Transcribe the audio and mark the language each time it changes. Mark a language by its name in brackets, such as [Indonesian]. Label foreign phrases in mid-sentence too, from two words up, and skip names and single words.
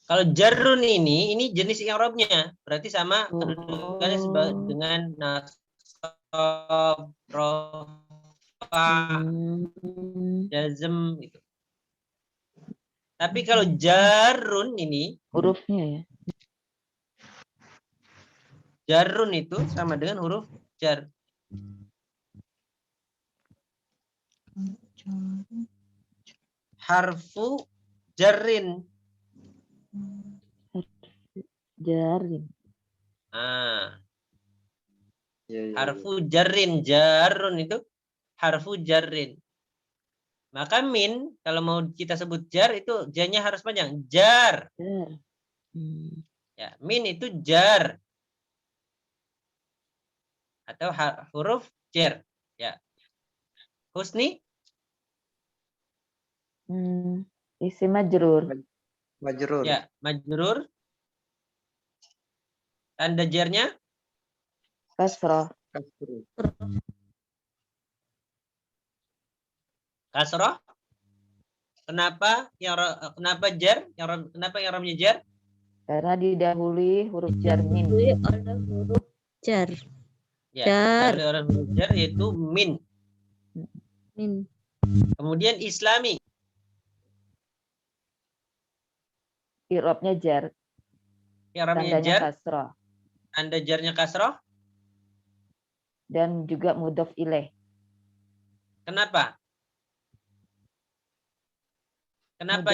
[Indonesian] Kalau jarrun ini jenis i'rabnya, berarti sama kedudukannya dengan nasab, rafa, jazm gitu. Tapi kalau jarrun ini hurufnya ya. Jarrun itu sama dengan huruf jar. [Arabic] حرف جر. Jarin. حرف جر, jarrun itu حرف جر. [Indonesian] Maka min kalau mau kita sebut jar itu j-nya harus panjang, jar. Ya, min itu jar. Atau huruf jar. Ya. Husni? Isim majrur. Majrur. Ya, majrur. Tanda jarnya? Kasroh. Kasroh. Kenapa jar? Kenapa yang ramnya jar? Karena didahului huruf jar min. oleh huruf jar. Ya, Jar. dari orang huruf jar yaitu min. Min. Kemudian islami. I'rabnya jar. Yang ramnya Tandanya jar. kasroh. Tanda jarnya kasroh. Dan juga mudhof ilaih. Kenapa? Kenapa